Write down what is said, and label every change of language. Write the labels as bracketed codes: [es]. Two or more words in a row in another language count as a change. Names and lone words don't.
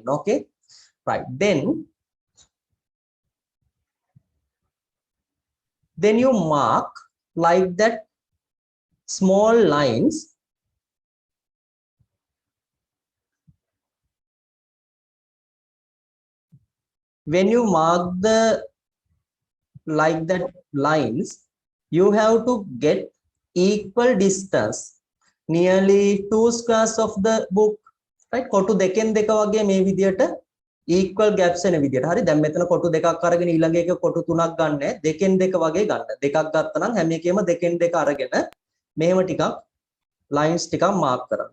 [en] Okay, right, then you mark like that small lines when you mark the like that lines, you have to get equal distance, nearly 2 squares of the book. Right, [si] කොටු දෙකෙන් දෙක වගේ මේ විදියට [en] equal gaps [si] එන විදියට. හරි, දැන් මෙතන කොටු දෙකක් අරගෙන ඊළඟ එක කොටු තුනක් ගන්න. දෙකෙන් දෙක වගේ ගන්න. දෙකක් ගත්තා නම් හැම එකෙම දෙකෙන් දෙක අරගෙන මෙහෙම ටිකක් lines ටිකක් mark කරන්න.